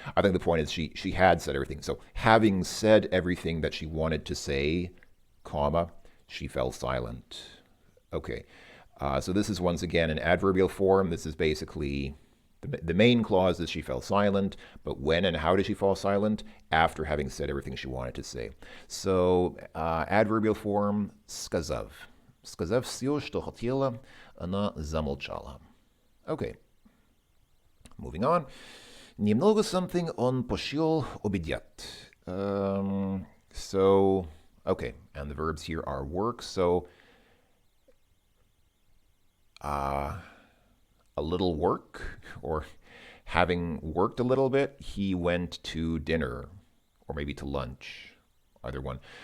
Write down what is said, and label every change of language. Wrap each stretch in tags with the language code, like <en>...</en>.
<en>I think the point is she had said everything. So having said everything that she wanted to say, comma, she fell silent. Okay. So this is once again an adverbial form. This is basically the main clause is she fell silent, but when and how did she fall silent? After having said everything she wanted to say. So adverbial form сказав.</en> <ru>Сказав все, что хотела, она замолчала.</ru> <en>Okay. Moving on.</en> <ru>Немного</ru> <en>something</en> <ru>он пошел обедать.</ru> <en>So, okay, and the verbs here are work. So, a little work, or having worked a little bit, he went to dinner, or maybe to lunch. Either one.</en>